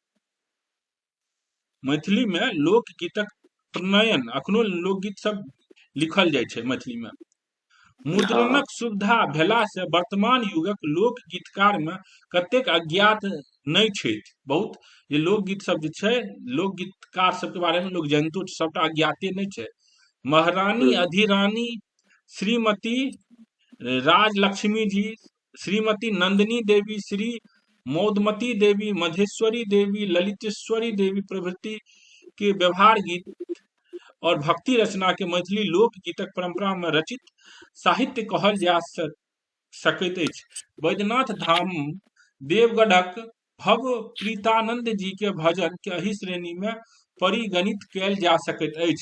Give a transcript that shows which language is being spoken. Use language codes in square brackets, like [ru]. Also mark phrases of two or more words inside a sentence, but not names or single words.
[mai] मैथिली में लोकगीतक प्रणयन अखनो लोकगीत सब लिखल जाइ छै मैथिली में। मुद्रणक सुविधा भेला से वर्तमान युगक लोकगीतकार में कतेक अज्ञात नहीं छथि। बहुत जे लोकगीत सब जे छै, लोकगीतकार सबके बारे में लोक जानितो छै, सबटा अज्ञाते नहीं छै। महारानी अधिरानी श्रीमती राजलक्ष्मी जी, श्रीमती नंदिनी देवी, श्री मौदमती देवी, मधेश्वरी देवी, ललितेश्वरी देवी प्रभृति के व्यवहार गीत और भक्ति रचना के मैथिली लोकगीतक परंपरा में रचित साहित्य कहल जा सकैत अछि। बैद्यनाथ धाम देवगढ़क भव प्रीतानंद जी के भजन के एही श्रेणी में परिगणित कयल जा सकैत अछि।